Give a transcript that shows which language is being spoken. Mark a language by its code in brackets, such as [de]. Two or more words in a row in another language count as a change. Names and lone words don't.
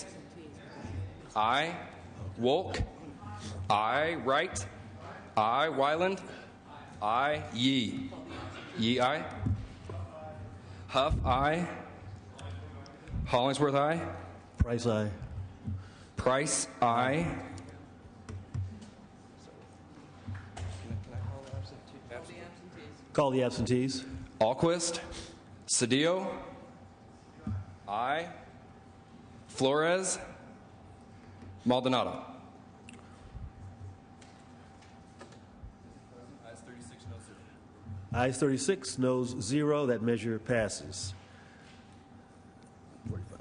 [en] Aye. Wolk. Aye. Wright. Aye. Weiland. Aye. Yee. Yee, aye. Huff, aye. Hollingsworth, aye. Price, aye. Price, aye. Call the absentees. Alquist. Cedillo. Aye. Flores. Maldonado. Ayes 36, noes 0. That measure passes. 45.